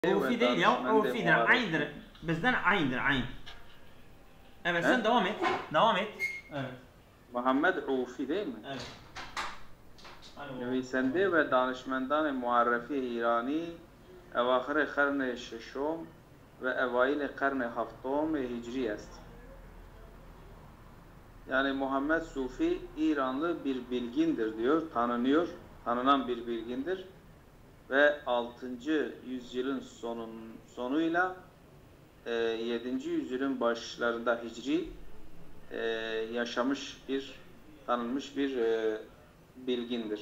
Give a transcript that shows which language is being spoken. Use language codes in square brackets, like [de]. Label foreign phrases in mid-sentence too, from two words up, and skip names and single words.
[tr] Ufi değil ya. Ufi'dir. Aynıdır. Bizden aynıdır. Aynı. Evet sen devam et. Devam et. Evet. Muhammed Ufi değil mi? Evet. [fa] نویسنده و دانشمندان معرفی ایرانی اواخر قرن ششم و اوایل قرن هفتم hicri است. [tr] Yani Muhammed Sufi İranlı bir bilgindir diyor, tanınan bir bilgindir ve 6. yüzyılın sonuyla 7. yüzyılın başlarında hicri yaşamış tanınmış bir bilgindir.